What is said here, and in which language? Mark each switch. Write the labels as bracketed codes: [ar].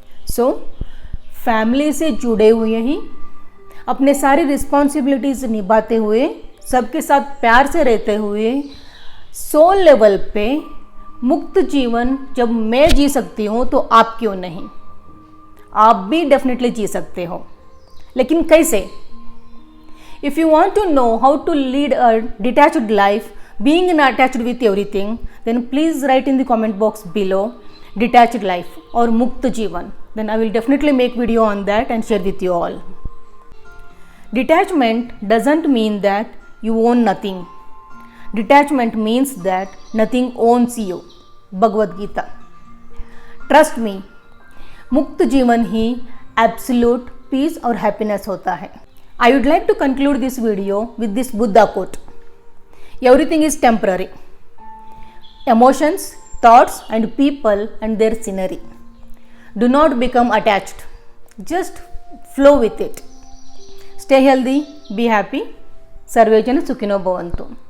[hi] So family से जुड़े हुए ही अपने सारी रिस्पॉन्सिबिलिटीज़ निभाते हुए, सबके साथ प्यार से रहते हुए, सोल लेवल पे मुक्त जीवन जब मैं जी सकती हूँ तो आप क्यों नहीं? आप भी डेफिनेटली जी सकते हो, लेकिन कैसे? [en] If you want to know how to lead a detached life, being unattached with everything, then please write in the comment box below detached life or [hi] मुक्त जीवन. [en] Then I will definitely make video on that and share with you all. Detachment doesn't mean that you own nothing. Detachment means that nothing owns you. [hi] Bhagavad Gita. [en] Trust me, [hi] मुक्त जीवन ही [en] absolute peace [hi] और [en] happiness [hi] होता है। [en] I would like to conclude this video with this Buddha quote. Everything is temporary. Emotions, thoughts and people and their scenery. Do not become attached. Just flow with it. Stay healthy, be happy. [sa] Sarve jana sukhino bhavantu.